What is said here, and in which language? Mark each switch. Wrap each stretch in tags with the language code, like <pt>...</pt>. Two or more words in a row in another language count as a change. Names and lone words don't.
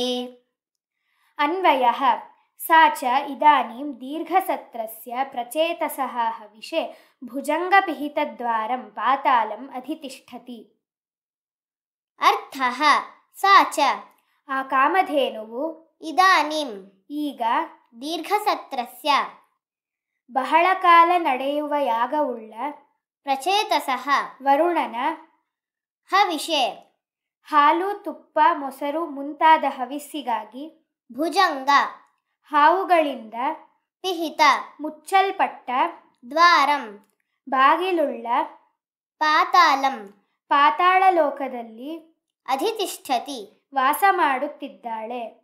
<sa>अन्वयः सा च इदानीं दीर्घसत्रस्य प्रचेतसः हविषे भुजङ्गपिहितद्वारं पातालम् अधितिष्ठति। अर्थः सा च</sa> <kn>ಆ ಕಾಮಧೇನುವು</kn> <sa>इदानीं ಈಗ ದೀರ್ಘಸತ್ರಸ್ಯ</sa> <kn>ಬಹಳ ಕಾಲ ನಡೆಯುವ ಯಾಗವುಳ್ಳ ಪ್ರಚೇತಸಃ ವರುಣನ ಹವಿಷೆ ಹಾಲು ತುಪ್ಪ ಮೊಸರು ಮುಂತಾದ ಹವಿಸ್ಸಿಗಾಗಿ ಭುಜಂಗ ಹಾವುಗಳಿಂದ ಪಿಹಿತ ಮುಚ್ಚಲ್ಪಟ್ಟ ದ್ವಾರಂ ಬಾಗಿಲುಳ್ಳ ಪಾತಾಲಂ ಪಾತಾಳ ಲೋಕದಲ್ಲಿ ಅಧಿತಿಷ್ಠತಿ ವಾಸ ಮಾಡುತ್ತಿದ್ದಾಳೆ.</kn>